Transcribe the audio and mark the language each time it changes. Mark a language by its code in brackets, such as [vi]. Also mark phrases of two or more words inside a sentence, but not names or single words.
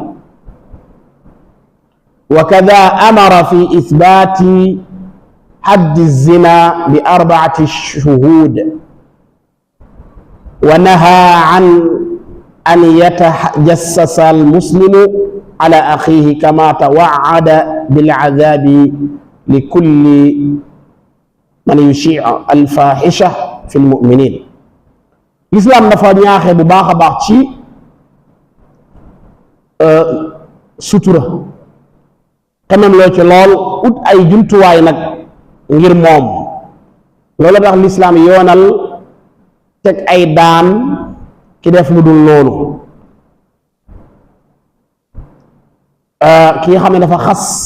[ar] وكذا أمر في إثبات حد الزنا ب4 شهود ونهى عن أن يتجسس المسلم على أخيه كما توعد بالعذاب لكل من يشيع الفاحشة في المؤمنين الإسلام [wo] dafa ñaaxe bu baax a baax ci sutura xamam loo ci lool ut ay jumtuwaay nag ngir moom loolu tax lislaam yoonal teg ay daan ki def lu dul loolu ki nga xam ne dafa xas